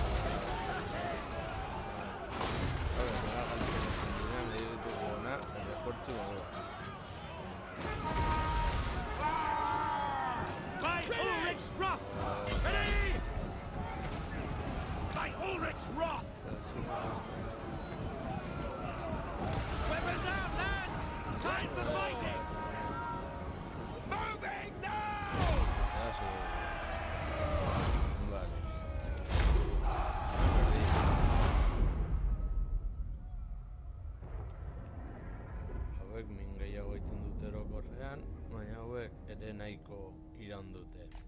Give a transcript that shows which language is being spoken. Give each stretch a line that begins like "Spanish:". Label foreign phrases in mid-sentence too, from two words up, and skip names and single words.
English: By Ulrich's wrath! Ready! By Ulrich's wrath! Weapons out, lads! Time for fighting! Moving now!
Basque: Hauek min gehiago egiten dute orokorrean, baina hauek ere nahiko iraun dute.